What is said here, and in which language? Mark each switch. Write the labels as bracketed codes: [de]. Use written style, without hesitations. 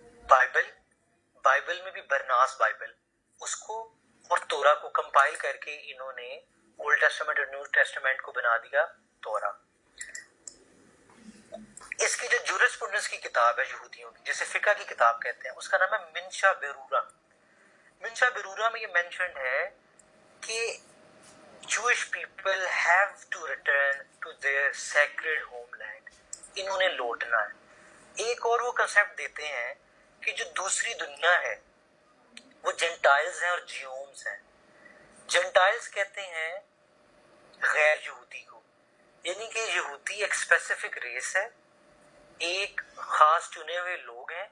[ur] Bible میں بھی برناس Bible, اس کو اور تورا کو کمپائل کر کے انہوں نے اولڈ ٹیسٹمنٹ اور نیو ٹیسٹمنٹ کو بنا دیا تورا. اس کی جو جورسپروڈنس کی کتاب ہے یہودیوں کی, جسے فقہ کی کتاب کہتے ہیں, اس کا نام ہے منشا برورا. منشا برورا میں یہ مینشنڈ ہے کہ [en] Jewish people have to return to their sacred homeland. [ur] انہوں نے لوٹنا ہے. ایک اور وہ کنسیپٹ دیتے ہیں کہ جو دوسری دنیا ہے وہ جنٹائلز ہیں اور جیومز ہیں. جنٹائلز کہتے ہیں غیر یہودی کو, یعنی کہ یہودی ایک اسپیسیفک ریس ہے, ایک خاص چنے ہوئے لوگ ہیں.